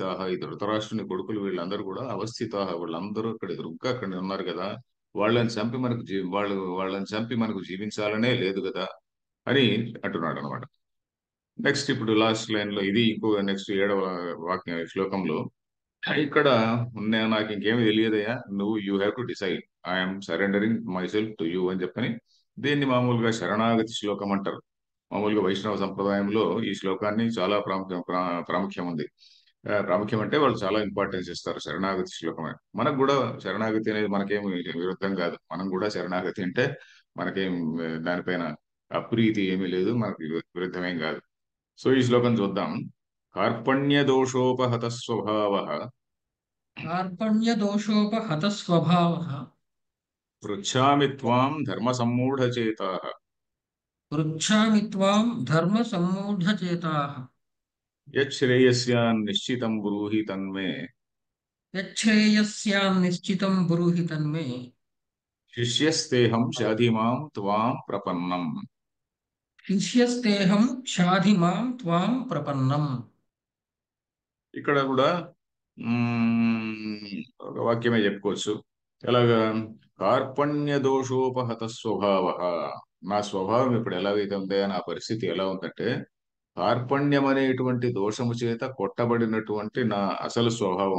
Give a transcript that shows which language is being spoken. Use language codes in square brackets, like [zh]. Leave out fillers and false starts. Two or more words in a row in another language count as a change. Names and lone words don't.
[te] ఈ ధృతరాష్ట్రుని కొడుకులు వీళ్ళందరూ కూడా అవస్థిత, వాళ్ళందరూ అక్కడ ఎదురుగ్గా అక్కడ ఉన్నారు కదా. వాళ్ళని చంపి మనకు జీవించాలనే లేదు కదా అని అంటున్నాడు అనమాట. నెక్స్ట్ ఇప్పుడు [en] last line [te] లో ఇది ఇంకో నెక్స్ట్ 7వ శ్లోకంలో ఇక్కడ నాకు ఇంకేమీ తెలియదయ్యా, నువ్వు [en] you have to decide, I'm surrendering my self to you [te] అని చెప్పని. దీన్ని మామూలుగా శరణాగతి శ్లోకం అంటారు. మామూలుగా వైష్ణవ సంప్రదాయంలో ఈ శ్లోకాన్ని చాలా ప్రాముఖ్యం ఉంది. ప్రాముఖ్యం అంటే వాళ్ళు చాలా ఇంపార్టెన్స్ ఇస్తారు శరణాగతి శ్లోకం అని. మనకు కూడా శరణాగతి అనేది మనకేం విరుద్ధం కాదు. మనం కూడా శరణాగతి అంటే మనకేం దానిపైన అప్రీతి ఏమీ లేదు, మనకి విరుద్ధమేం కాదు. సో ఈ శ్లోకం చూద్దాం. [sa] కార్పణ్య దోషోపహత స్వభావ कार्पण्यदोषोपहतस्वभावः పృచ్ఛామి త్వాం ధర్మ సమ్మూఢచేతా पृच्छामि त्वां धर्मसम्मूढचेताः యచ్ఛ్రేయస్యాన్ నిశ్చితం బ్రూహి తన్మే यच्छ्रेयस्यान्निश्चितं ब्रूहि तन्मे శిష్యస్తేహం శాధిమాం త్వాం ప్రపన్నం. शिष्यस्तेऽहं शाधि मां त्वां प्रपन्नम्. [te] ఇక్కడ కూడా ఒక వాక్యమే చెప్పుకోవచ్చు. ఎలాగా? [sa] కార్పణ్య దోషోపహత స్వభావ. [te] నా స్వభావం ఇప్పుడు ఎలాగైతే ఉందో, నా పరిస్థితి ఎలా ఉందంటే, కార్పణ్యం అనేటువంటి దోషము చేత కొట్టబడినటువంటి నా అసలు స్వభావం.